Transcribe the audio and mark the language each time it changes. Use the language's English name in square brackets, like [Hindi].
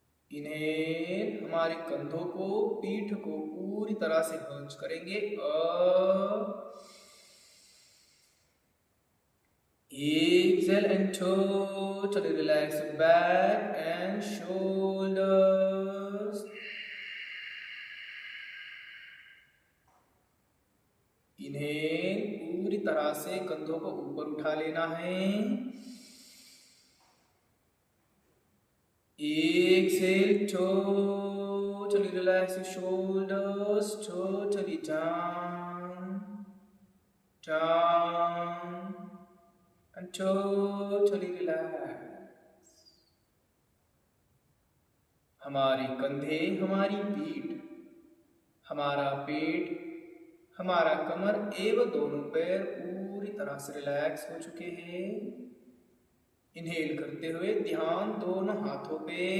[Hindi] Inhale, हमारे कंधों को पीठ को पूरी तरह से हंच करेंगे up. [English] Exhale and totally relax your back and shoulders. [Hindi] इन्हें पूरी तरह से कंधों को ऊपर उठा लेना है। [English] Exhale, totally relax your shoulders, totally down, down, and totally relax. [Hindi] हमारे कंधे, हमारी पीठ, हमारा पेट, हमारा कमर एवं दोनों पैर पूरी तरह से रिलैक्स हो चुके हैं। इनहेल करते हुए ध्यान दोनों हाथों पे।